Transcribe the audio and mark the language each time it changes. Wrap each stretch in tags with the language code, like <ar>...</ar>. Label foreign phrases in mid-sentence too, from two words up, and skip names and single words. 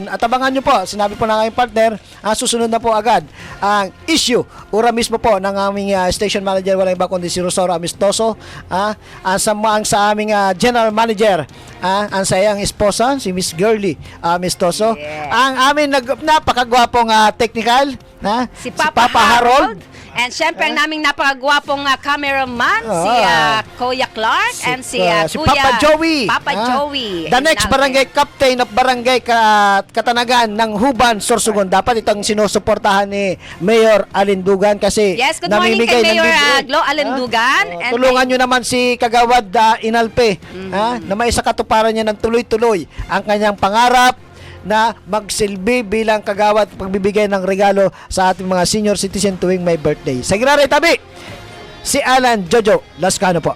<tl>At abangan nyo po, sinabi po ng aming partner, susunod na po agad ang issue, ura mismo po ng aming station manager, walang iba kundi si Rosauro Amistoso, ang sa aming general manager, ang sayang esposa, si Miss Girly Amistoso,</tl> <en>Yeah.</en> <tl>ang aming napakagwapong technical, Si Papa Harold. And syempre, ang naming napakagwapong cameraman, si Kuya Clark, and si si Kuya Papa Joey. Papa Joey.</tl> <en>The next barangay captain of barangay Katanagan ng Huban, Sorsogon.</en> <tl>Dapat itong sinusuportahan ni Mayor Alindugan kasi</tl> <en>Yes, good morning</en> <tl>kay namimigay ng Mayor libre. Glo Alindugan. And Tulungan nyo naman si Kagawad Inalpe na may isa katuparan niya ng tuloy-tuloy ang kanyang pangarap na magsilbi bilang kagawad pagbibigay ng regalo sa ating mga senior citizen tuwing may birthday. Sa Giraray Tabi, si Alan Jojo Lascano po.</tl>